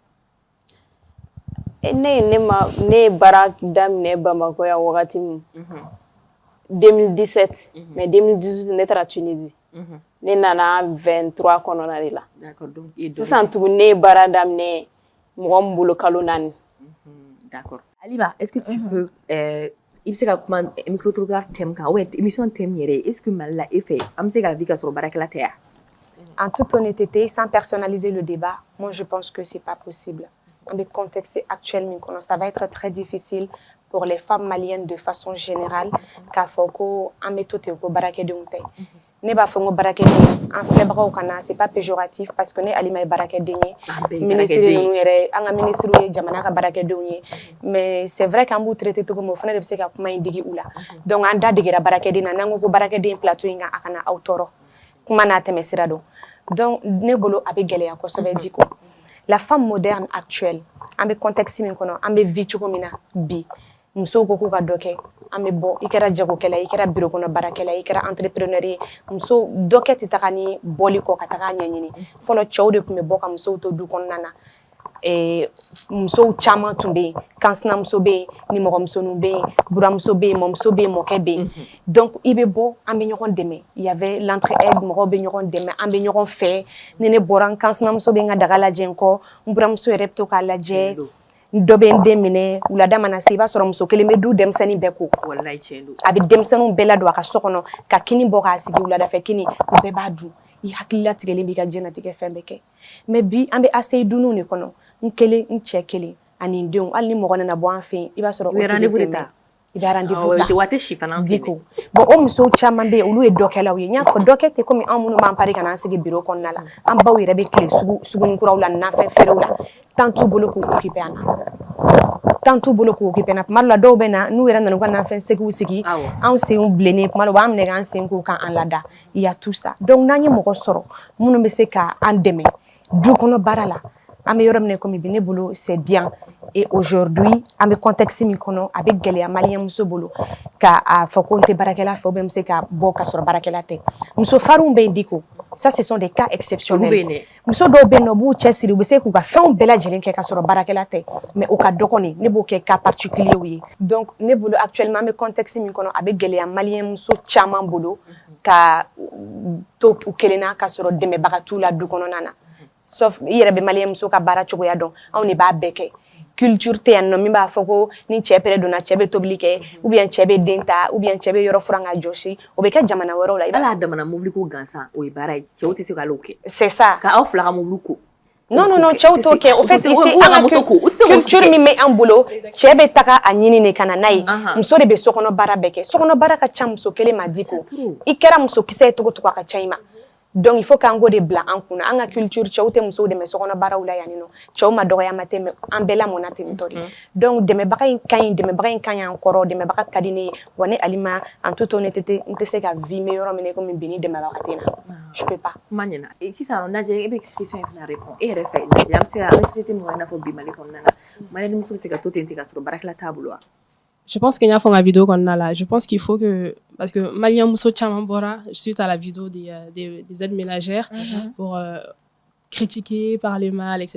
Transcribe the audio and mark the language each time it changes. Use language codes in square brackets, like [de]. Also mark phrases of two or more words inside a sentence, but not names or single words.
[bm] ne ye baara daminɛ Bamako yan wagati min 2017 mais 2018 ne taara Tunisie ne nana 23 kɔnɔna de la sisan tuguni ne ye baara daminɛ mɔgɔ min bolo kalo 4 [fr] d'accord Alima est-ce que tu peux [bm] i bɛ se ka kuma [fr] micro trottoir thème [bm] kan [fr] ou émission thème [bm] yɛrɛ [fr] est-ce que [bm] Mali la e fɛ an bɛ se ka vi ka sɔrɔ baarakɛla tɛ yan [fr] En toute honnêteté, sans personnaliser le débat, moi je pense que c'est pas possible. Dans le contexte actuel, ça va être très difficile pour les femmes maliennes de façon générale [bm] k'a fɔ ko an bɛ to ten ko baarakɛdenw tɛ. Ne b'a fɔ n ko baarakɛden an filɛbagaw kana [fr] c'est pas péjoratif parce que [bm] ne Alima ye baarakɛden ye ministre ninnu yɛrɛ an ka ministres ye jamana ka baarakɛdenw ye mais [fr] c'est vrai [bm] qu'an b'u traiter cogo min o fana de bɛ se ka kuma in digi u la donc an da degera baarakɛden na n'an ko baarakɛden plateau in kan a kana aw tɔɔrɔ kuma n'a tɛmɛ sira dɔn donc ne bolo a bɛ gɛlɛya kosɛbɛ di ko [fr] la femme moderne actuelle [bm] an bɛ contexte min kɔnɔ an bɛ vie cogo min na bi musow ko k'u ka dɔ kɛ an bɛ bɔ i kɛra jagokɛla i kɛra bureau kɔnɔ baarakɛla i kɛra entrepreneur ye muso dɔ kɛ tɛ taga ni bɔli kɔ ka taga ɲɛɲini fɔlɔ cɛw de tun bɛ bɔ ka musow to du kɔnɔna na musow caman tun bɛ yen kansinamuso bɛ yen nimɔgɔmusoninw bɛ yen buramuso bɛ yen mɔmuso bɛ yen mɔkɛ bɛ yen donc i bɛ bɔ an bɛ ɲɔgɔn dɛmɛ [fr] il y avait l'entraide [bm] mɔgɔw bɛ ɲɔgɔn dɛmɛ an bɛ ɲɔgɔn fɛ ni ne bɔra n kansinamuso bɛ n ka daga lajɛ n kɔ n buramuso yɛrɛ bɛ to k'a lajɛ dɔ bɛ n den minɛ wulada mana se i b'a sɔrɔ muso kelen bɛ du denmisɛnnin bɛɛ ko a bɛ denmisɛnninw bɛɛ ladon a ka so kɔnɔ ka kini bɔ k'a sigi wulada fɛ kini u bɛɛ b'a dun i hakili latigɛlen b'i ka diɲɛlatigɛ fɛn bɛɛ kɛ mais bi an bɛ ACI dunniw de kɔnɔ n kelen n cɛ kelen ani n denw hali ni mɔgɔ nana bɔ an fɛ yen i b'a sɔrɔ o rendez-vous de ta i bɛ rendez-vous ta diko bon o musow caman bɛ yen olu ye dɔkɛlaw ye n y'a fɔ dɔkɛ tɛ komi anw minnu b'an pari ka n'an sigi bureau kɔnɔna la an baw yɛrɛ bɛ tile sugunikuraw la nafɛn feerew la temps t'u bolo k'u occupé an na temps t'u bolo k'u occupé an na tuma dɔ la dɔw bɛ na n'u yɛrɛ nana u ka nafɛn segiw sigi anw senw bilennen tuma dɔ u b'an minɛ k'an sen k'u kan an lada [fr] il y a tout ça [bm] donc n'an ye mɔgɔ sɔrɔ minnu bɛ se ka an dɛmɛ du kɔnɔ baara la an bɛ yɔrɔ min na komi bi ne bolo [fr] c'est bien et aujourd'hui [bm] an bɛ contexte min kɔnɔ a bɛ gɛlɛya maliyɛn muso bolo k'a fɔ ko n tɛ baarakɛla fɛ [fr] ou bien [bm] n bɛ se ka bɔ ka sɔrɔ baarakɛla tɛ muso farinw bɛ yen diko [fr] ça ce sont des cas exceptionnels [bm] muso dɔw bɛ yen nɔ u b'u cɛsiri u bɛ se k'u ka fɛnw bɛɛ lajɛlen kɛ ka sɔrɔ baarakɛla tɛ mais o ka dɔgɔn de ne b'o kɛ [fr] cas particulier [bm] ye donc ne bolo actuellement an bɛ contexte min kɔnɔ a bɛ gɛlɛya maliyɛn muso caman bolo ka to u kelen na ka sɔrɔ dɛmɛbaga t'u la du kɔnɔna na sauf i yɛrɛ bɛ maliyɛn muso ka baara cogoya dɔn anw de b'a bɛɛ kɛ culture tɛ yan nɔ min b'a fɔ ko ni cɛ pɛrɛ donna cɛ bɛ tobili kɛ [fr] ou bien [bm] cɛ bɛ den ta [fr] ou bien [bm] cɛ bɛ yɔrɔ furan ka jɔsi o bɛ kɛ jamana wɛrɛw la hali a damana mobili ko gansan o ye baara ye cɛw tɛ se k'ale kɛ [fr] c'est ça [bm] ka aw fila ka mobili ko non cɛw t'o kɛ [fr] au fait [bm] ici an ka culture min bɛ an bolo cɛ bɛ taga a ɲini de ka na n'a ye muso de bɛ sokɔnɔ baara bɛɛ kɛ sokɔnɔ baara ka ca muso kelen ma di ko i kɛra muso kisɛ ye cogo o cogo a ka ca i ma donc il faut k'an k'o de bila an kunna an ka culture cɛw tɛ musow dɛmɛ sokɔnɔ baaraw la yan nɔ cɛw ma dɔgɔya ma tɛ mais an bɛɛ lamɔna ten tɔ de donc dɛmɛbaga in ka ɲi an kɔrɔ dɛmɛbaga ka di ne ye wa ne Alima [fr] en toute honnêteté [bm] n tɛ se ka vie n bɛ yɔrɔ min na komi bi ni dɛmɛbaga tɛ na [fr] je peux pas [bm] kuma ɲɛna sisan Najɛ e bɛ question in fana répond e yɛrɛ fɛ Najɛ an bɛ se ka an bɛ société min kɔnɔ i n'a fɔ bi Mali kɔnɔna na maliyɛn muso bɛ se ka to ten ka sɔrɔ baarakɛla t'a bolo wa [fr] Je pense qu'il y a une vidéo qu'on a là. Je pense qu'il faut que... Parce que Malia Mousso Chamambora, suite à la vidéo des aides ménagères, pour critiquer, parler mal, etc.